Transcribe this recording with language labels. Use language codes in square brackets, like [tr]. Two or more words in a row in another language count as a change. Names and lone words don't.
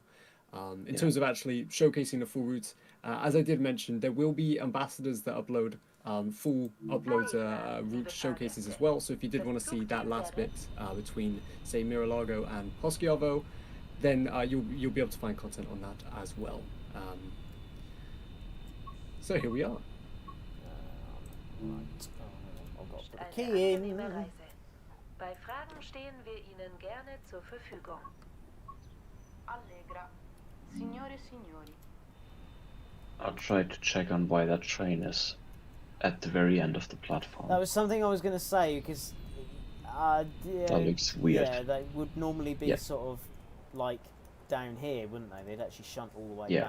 [en] In terms of actually showcasing the full route, as I did mention, there will be ambassadors that upload full upload route showcases as well. So if you did want to see that last bit between, say, Miralargo and Poschiavo, then you'll be able to find content on that as well. So here we are. Right. I've got to put the key in. [de] Bei Fragen stehen wir Ihnen gerne zur Verfügung. [it] Allegra, signore e signori. [en] I'll try to check on why that train is at the very end of the platform. That was something I was going to say because That looks weird. Yeah, they would normally be Yeah. sort of like down here, wouldn't they? They'd actually shunt all the way Yeah.